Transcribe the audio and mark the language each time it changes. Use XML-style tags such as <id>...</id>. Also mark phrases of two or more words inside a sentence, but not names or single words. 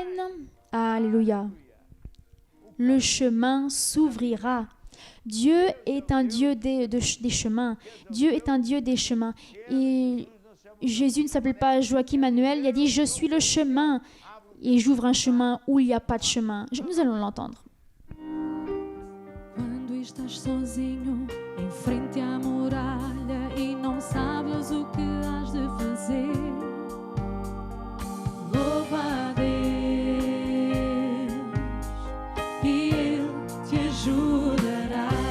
<fr>Alléluia. Le chemin s'ouvrira. Dieu est un Dieu des chemins. Dieu est un Dieu des chemins. Et Jésus ne s'appelle pas Joachim Manuel. Il a dit « Je suis le chemin et j'ouvre un chemin où il n'y a pas de chemin. » Nous allons l'entendre.</fr> <pt>Quando estás sozinho em frente à muralha e não sabes o que has de fazer, louva a Deus e Ele te ajudará.</pt>